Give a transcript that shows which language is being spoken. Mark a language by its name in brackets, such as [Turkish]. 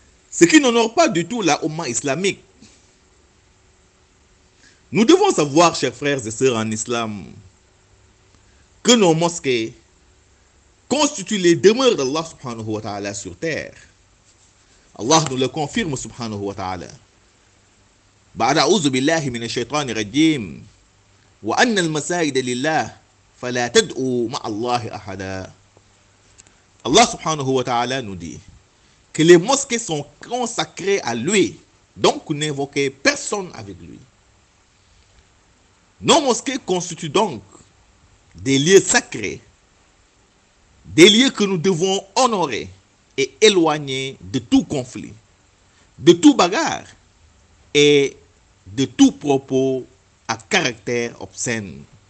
[French] Ce qui n'honore pas du tout la Oumma islamique. Nous devons savoir, chers frères et sœurs en islam, que nos mosquées constituent les demeures d'Allah subhanahu wa ta'ala sur terre. Allah nous le confirme subhanahu wa ta'ala. [Arabic] بعد أعوذ بالله من الشيطان الرجيم وأن المساجد لله فلا تدعوا مع الله أحدا. [French] Allah subhanahu wa ta'ala nous dit que les mosquées sont consacrées à lui, donc n'invoquez personne avec lui. Nos mosquées constituent donc des lieux sacrés, des lieux que nous devons honorer et éloigner de tout conflit, de tout bagarre et de tout propos à caractère obscène.